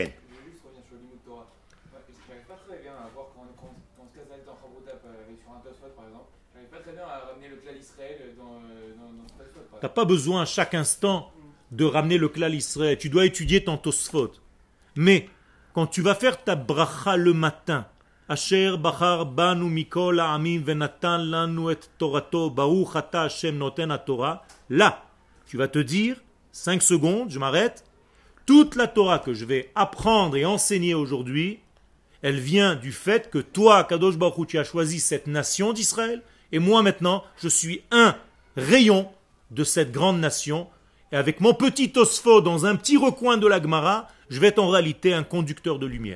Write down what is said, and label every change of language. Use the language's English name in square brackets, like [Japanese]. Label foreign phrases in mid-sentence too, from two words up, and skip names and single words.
[French] Je voulais juste revenir sur le [Hebrew] לימוד תורה. [French] J'arrive pas très bien à voir quand on se casse la tête en Chabruta sur un Tosfot par exemple. J'arrive pas très bien à ramener le [Hebrew] כלל ישראל [French] dans ce Tosfot. Tu n'as pas besoin à chaque instant de ramener le [Hebrew] כלל ישראל. [French] Tu dois étudier ton Tosfot. Mais quand tu vas faire ta bracha le matin, [Hebrew] אשר בחר בנו מכל העמים ונתן לנו את תורתו ברוך אתה ה' נותן haTorah, [French] là, tu vas te dire, 5 secondes, je m'arrête, toute la Torah que je vais apprendre et enseigner aujourd'hui, elle vient du fait que toi, [Hebrew] קדוש ברוך הוא, [French] tu as choisi cette nation d'Israël, et moi maintenant, je suis un rayon de cette grande nation, et avec mon petit Tosfot dans un petit recoin de la Gemara, je vais être en réalité un conducteur de lumière.